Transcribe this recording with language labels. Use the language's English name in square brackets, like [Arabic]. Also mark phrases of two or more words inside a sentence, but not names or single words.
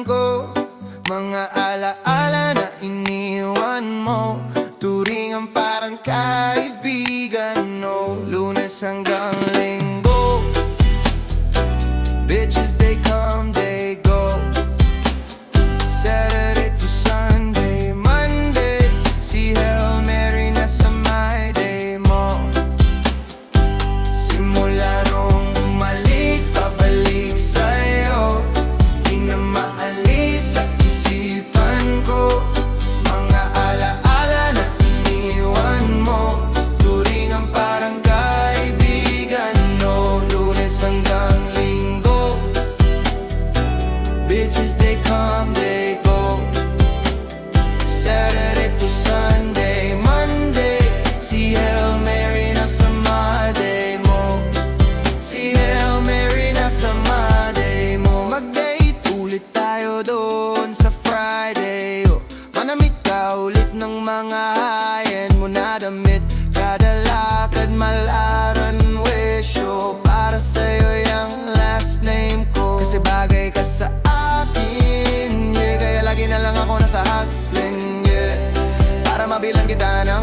[Filipino] ko Mga alaala na iniwan mo Turingan parang kaibigan, no Lunes hanggang Linggo [English] Bitches they come, they go Saturday to Sunday, Monday [Filipino] Si Hail Mary na sa [English] my day [Filipino] mo Simula nung umalik, pabalik sa'yo Di na maalis sa isipan ko Mga alaala na iniwan mo Turingan parang kaibigan, no Lunes hanggang Linggo [English] Bitches they come, they go Saturday to Sunday, Monday [Filipino] Si Hail Mary na sa [English] my day [Filipino] mo Si Hail Mary na sa [English] my day [Filipino] mo Mag-date ulit tayo doon sa Friday Manamit ka ulit ng mga high-end mo na damit Kada lakad malaran wisyo Para sa'yo yung [English] last name [Filipino] ko Kasi bagay ka sa akin, yeah Kaya lagi na lang ako nasa [English] hustling, yeah [Filipino] Para mabilang kita ng